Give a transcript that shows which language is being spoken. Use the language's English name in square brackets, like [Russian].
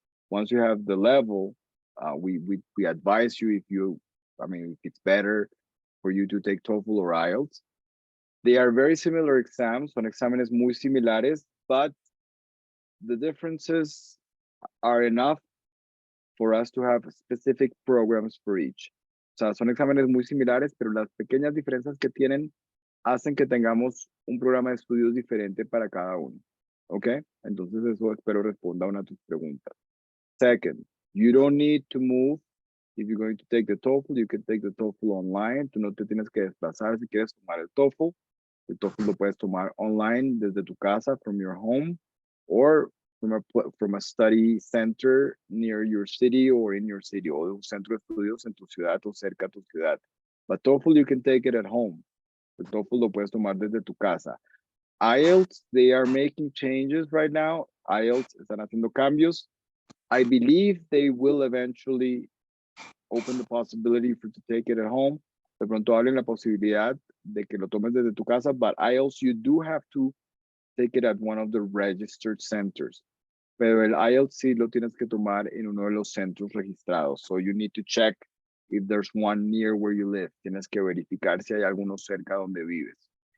[English] Once you have the level, we advise you if it's better for you to take TOEFL or IELTS. They are very similar exams, [Spanish] son exámenes muy similares, [English] but the differences are enough for us to have specific programs for each. [Spanish] O sea, son exámenes muy similares, pero las pequeñas diferencias que tienen hacen que tengamos un programa de estudios diferente para cada uno. ¿Ok? Entonces eso espero responda a una de tus preguntas. [English] Second, you don't need to move. If you're going to take the TOEFL, you can take the TOEFL online. [Spanish] Tú no te tienes que desplazar si quieres tomar el TOEFL. El TOEFL lo puedes tomar online desde tu casa, [English] from your home, or from a study center near your city or in your city, [Spanish] o un centro de estudios en tu ciudad o cerca de tu ciudad. [English] But TOEFL, you can take it at home. [Spanish] El TOEFL lo puedes tomar desde tu casa. [English] IELTS, they are making changes right now. [Spanish] IELTS están haciendo cambios. [English] I believe they will eventually open the possibility for to take it at home. [Spanish] De pronto abren la posibilidad de que lo tomes desde tu casa, [English] but IELTS, you do have to take it at one of the registered centers. [Spanish] Pero el IELTS sí lo tienes que tomar en uno de los centros registrados. [English] So you need to check if there's one near where you live. [Spanish] Tienes que verificar si hay alguno cerca donde vives.